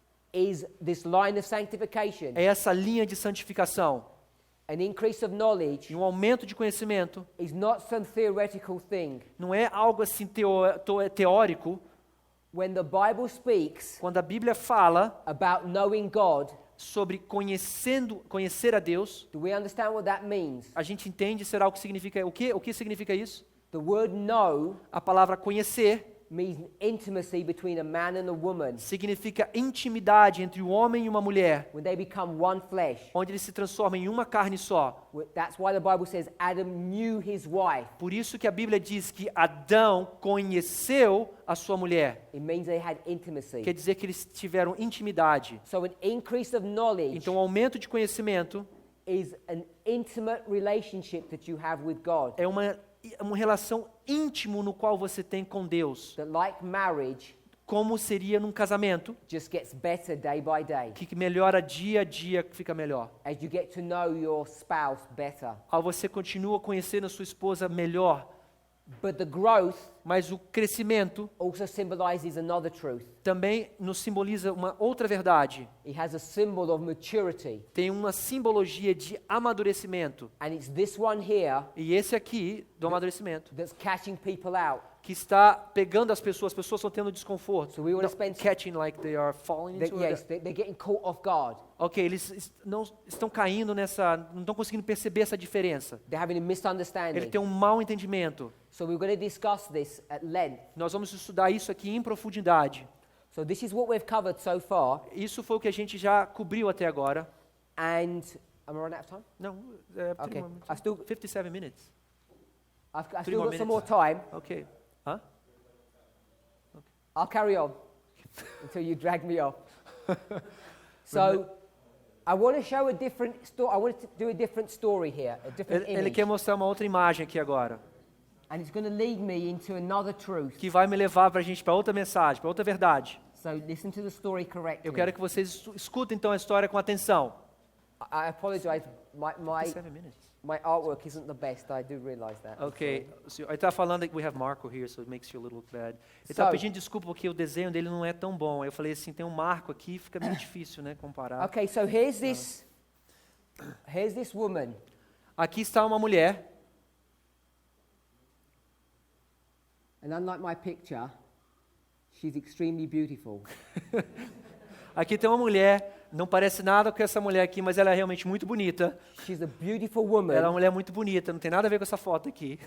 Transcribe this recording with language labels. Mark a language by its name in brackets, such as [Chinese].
[English] is this line of sanctification. [Portuguese] é essa linha de santificação. [English] An increase of knowledge [Portuguese] E um aumento de conhecimento [English] is not some theoretical thing. [Portuguese] não é algo assim teórico. [English] When the Bible speaks [Portuguese] Quando a Bíblia fala [English] about knowing God, [Portuguese] sobre conhecer a Deus, [English] do we understand what that means? [Portuguese] a gente entende, será o que significa, o que significa isso? [English] The word know [Portuguese] A palavra conhecer [English] means intimacy between a man and a woman. [Portuguese] significa intimidade entre o homem e uma mulher, [English] When they become one flesh. [Portuguese] onde eles se transformam em uma carne só. [English] That's why the Bible says Adam knew his wife. [Portuguese] Por isso que a Bíblia diz que Adão conheceu a sua mulher. [English] It means they had intimacy. [Portuguese] Quer dizer que eles tiveram intimidade. [English] So an increase of knowledge [Portuguese] Então, o aumento de conhecimento [English] is an intimate relationship that you have with God. [Portuguese] é uma relação íntimo no qual você tem com Deus. [English] That like marriage [Portuguese] Como seria num casamento, [English] just gets better day by day. [Portuguese] que melhora dia a dia, fica melhor. [English] As you get to know your spouse better. [Portuguese] Ao você continua conhecendo a sua esposa melhor, [English] But the growth [Portuguese] mas o crescimento [English] also symbolizes another truth. [Portuguese] também nos simboliza uma outra verdade. [English] It has a symbol of maturity. [Portuguese] Tem uma simbologia de amadurecimento. [English] And it's this one here [Portuguese] E esse aqui, do amadurecimento, [English] that's catching people out. [Portuguese] que está pegando as pessoas estão tendo desconforto. [English] So we wanna [Portuguese] Não, [English] spend- catching like they are falling into Yes, they're getting caught off guard. [Portuguese] Ok, eles não estão caindo não estão conseguindo perceber essa diferença. [English] They're having a [Portuguese] Ele [English] misunderstanding. [Portuguese] tem um mau entendimento. [English] So we're going to discuss this at length. [Portuguese] Nós vamos estudar isso aqui em profundidade. [English] So this is what we've covered so far. [Portuguese] Isso foi o que a gente já cobriu até agora. [English] And am I running out of time? [Portuguese] Não, é, [English] Okay. 57 minutes. I've Three still more got some minutes. more time. Ok. Hã? I'll carry on until you drag me off. So I want to show a different story. I want to do a different story here, a different [Portuguese] Ele [English] image. [Portuguese] quer mostrar uma outra imagem aqui agora, [English] And it's going to lead me into another truth. [Portuguese] que vai me levar para a gente para outra mensagem, para outra verdade. [English] So listen to the story correctly. [Portuguese] Eu quero que vocês escutem então a história com atenção. [English] I apologize. My 57 minutes. my artwork isn't the best. I do realize that. I'm Ok, sorry. [Portuguese] ele está falando que [English] we have Marco here, so it makes you a little bad. [Portuguese] Ele está [English] So- [Portuguese] pedindo desculpa porque o desenho dele não é tão bom. Aí eu falei assim, tem um Marco aqui, fica meio difícil, né, comparar. [English] Okay, so here's this woman. [Portuguese] Aqui está uma mulher, And unlike my picture, she's extremely beautiful. aqui tem uma mulher, não parece nada com essa mulher aqui, mas ela é realmente muito bonita. She's a beautiful woman. Ela é uma mulher muito bonita, não tem nada a ver com essa foto aqui.